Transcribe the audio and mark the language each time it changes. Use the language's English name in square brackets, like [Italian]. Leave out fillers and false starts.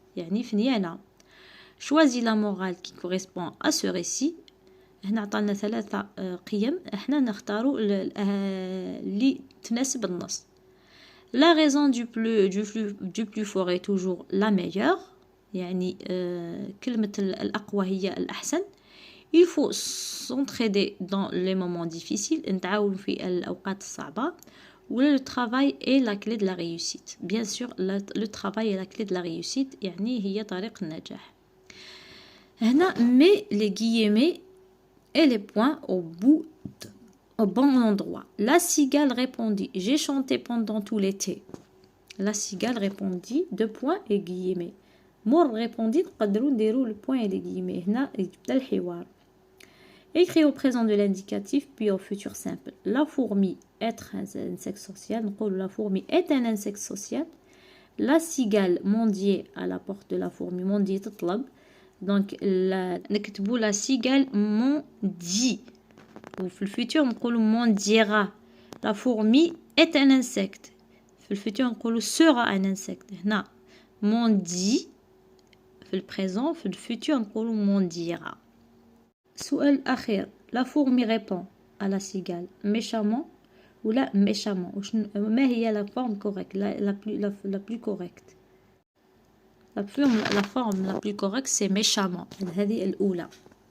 [Arabic] يعني فنيانة. [French] Choisis la morale qui correspond à ce récit. [Arabic] هنا عطانا 3 قيم، احنا نختاروا اللي تناسب النص. [French] La raison du plus fort est toujours la meilleure. [Arabic] يعني كلمة الأقوى هي الأحسن. [French] Il faut s'entraider dans les moments difficiles. [Arabic] نتعاون في الأوقات الصعبة. [French] ولا le travail est la clé de la réussite. Bien sûr, le travail est la clé de la réussite. [Arabic] يعني هي طريق النجاح. [French] هنا mets les guillemets et les points au bon endroit. La cigale répondit: j'ai chanté pendant tout l'été. La cigale répondit: 2 points et guillemets. مور répondit [Arabic] نقدروا نديروا [French] le point et les guillemets. [Arabic] هنا يبدا الحوار. [French] Écrit au présent de l'indicatif puis au futur simple. La fourmi être un insecte social. نقول la fourmi est un insecte social. La cigale mendiait à la porte de la fourmi. mendier تطلب. Donc نكتبوا la cigale mendie. [Arabic] وفي الفيتور نقولوا mendiera. [French] La fourmi est un insecte. [Arabic] في الفيتور نقولوا [French] sera un insecte. [Arabic] هنا mendie في البريزون. في الفيتور نقولوا mendiera. سؤال الأخير. [French] La fourmi répond à la cigale méchamment ou la méchamment. [Arabic] ما هي [French] la forme correcte la plus correcte? La forme la plus correcte c'est méchamment. [Arabic] هذه الأولى.